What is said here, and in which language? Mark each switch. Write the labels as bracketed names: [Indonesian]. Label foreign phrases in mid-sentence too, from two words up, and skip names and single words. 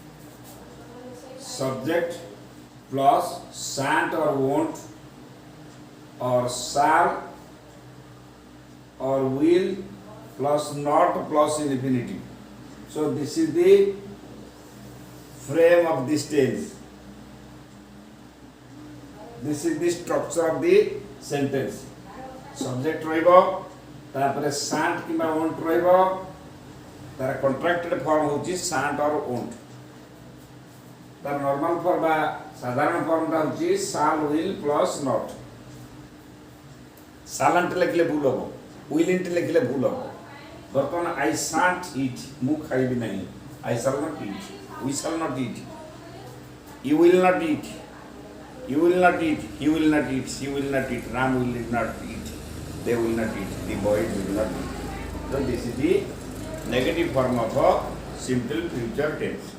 [English] Subject plus shan't or won't, or shall or will plus not plus infinitive. So this is the frame of this tense. This is the structure of the sentence. Subject [Odia] ରହିବ, ତାପରେ [English] shan't କିମ୍ବା won't [Odia] ରହିବ, ତାର [English] contracted form ହେଉଛି shan't or won't. ତାର normal form [Odia] ବା ସାଧାରଣ ଫର୍ମଟା ହେଉଛି [English] shall, will plus not. [Odia] shall ante ଲେଖିଲେ ଭୁଲ ହେବ, will ante ଲେଖିଲେ ଭୁଲ ହେବ. [English] ବର୍ତ୍ତମାନ I shan't eat, [Odia] ମୁଁ ଖାଇବି ନାହିଁ. [English] I shall not eat, we shall not eat. You will not eat, you will not eat, he will not eat, she will not eat, Ram will not eat. They will not eat, the boys will not eat. So this is the negative form of a simple future tense.